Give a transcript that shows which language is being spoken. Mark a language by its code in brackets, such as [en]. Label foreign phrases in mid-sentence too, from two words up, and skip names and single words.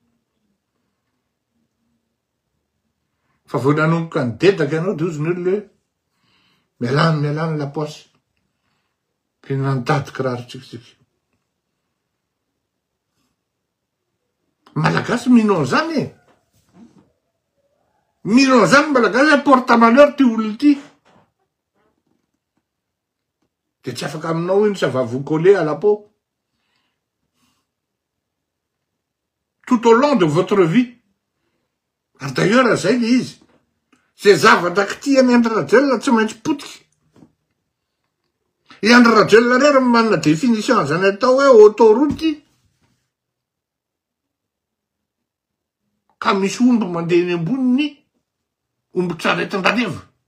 [mg] fa vao nanomboka ny dedaka anao de ozy ny olo hoe mialany [fr] la poche [mg] fe nandady kiraro tsikitsika malagasy minon zany e minon zany malagasy [fr] porte malheur [mg] ty olo ty de tsy afaka aminao iny [fr] ça va vous coller à la peau tout au long de votre vie [mg] ary d'ailleurs zay le izy zay zavatra kitiany Andry Rajoelina tsy maintsy potiky i Andry Rajoelina rery manana définition zany atao hoe autoroute ka misy omby mandeha eny amboniny omby tsaretin-drareva